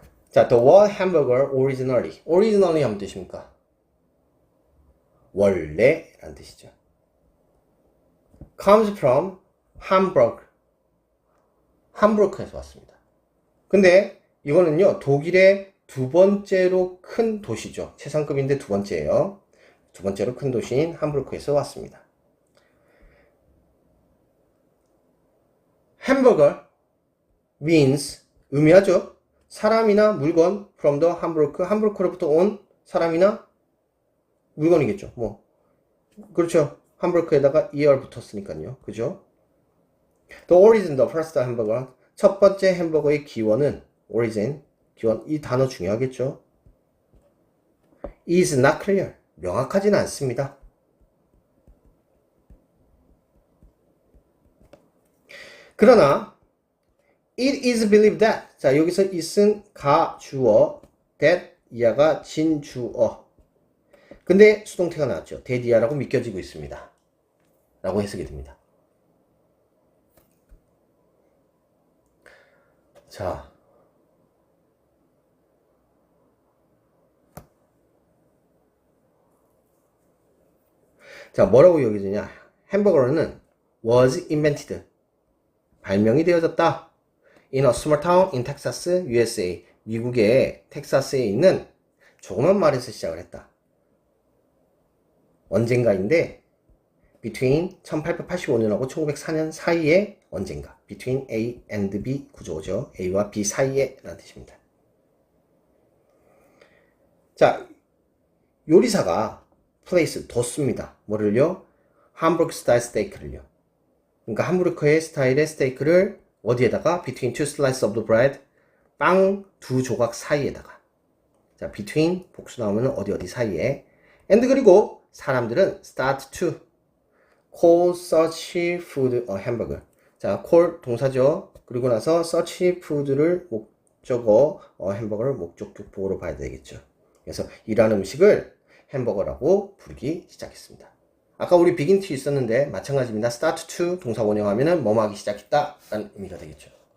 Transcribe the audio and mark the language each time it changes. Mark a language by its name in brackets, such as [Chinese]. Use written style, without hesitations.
[English] 자, the word hamburger originally [Korean] 하면 뜻입니까? 원래 라는 뜻이죠. [English] comes from [Korean] 함부르크에서 왔습니다. 근데 이거는요, 독일의 두 번째로 큰 도시죠. 최상급인데 두 번째예요. 두 번째로 큰 도시인 함부르크에서 왔습니다. [English] hamburger means [Korean] 의미하죠. 사람이나 물건 [English] from the [Korean] 함부르크로부터 온 사람이나 물건이겠죠. 뭐 그렇죠. 함부르크에다가 er 붙었으니까요. 그죠? [English] The origin, the first hamburger. [Korean] 첫 번째 햄버거의 기원은 origin, 기원. 이 단어 중요하겠죠. [English] is not clear. [Korean] 명확하지는 않습니다. 그러나 [English] it is believed that. [Korean] 자, 여기서 is은 가주어, that 이하가 진주어. 근데 수동태가 나왔죠. that 이하라고 믿겨지고 있습니다. 라고 해석이 됩니다. 자, 뭐라고 여기지냐? 햄버거는 was invented. 발명이 되어졌다. [English] In a small town in Texas, USA. [Korean] 미국의 텍사스에 있는 조그만 마을에서 시작을 했다. 언젠가인데 between 1885년하고 1904년 사이에 언젠가. between A and B 구조죠. A와 B 사이에 라는 뜻입니다. 자, 요리사가 place 뒀습니다. 뭐를요? 함부르크 스타일 스테이크를요. 그러니까 함부르크의 스타일의 스테이크를 어디에다가? [English] between two slices of the bread. [Korean] 빵 두 조각 사이에다가. 자, between 복수 나오면 어디 사이에. [English] and [Korean] 그리고 사람들은 [English] start to call such food a hamburger. [Korean] 자, call 동사죠. 그리고 나서 such food를 목적어, 햄버거를 목적격보로 봐야 되겠죠. 그래서 이런 음식을 햄버거라고 부르기 시작했습니다. 아까 우리 begin to 있었는데 마찬가지입니다. start to 동사 원형하면은 뭐뭐 하기 시작했다 라는 의미가 되겠죠.